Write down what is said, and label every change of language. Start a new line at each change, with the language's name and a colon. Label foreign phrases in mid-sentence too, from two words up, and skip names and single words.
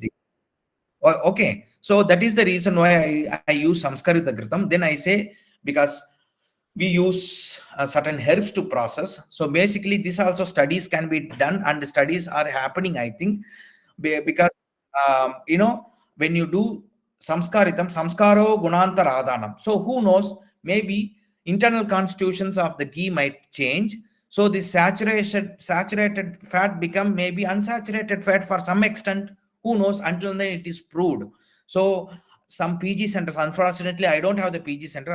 English: Okay, so that is the reason why I use samskarita gritam. Then I say, because we use certain herbs to process. So basically this also studies can be done, and studies are happening, I think, because when you do samskaritam,
Sanskrit: samskaro gunantara adhanam.
English: So who knows, maybe internal constitutions of the ghee might change. So the saturated fat become maybe unsaturated fat for some extent. Who knows? Until then, it is proved. So some PG centers, unfortunately, I don't have the PG center.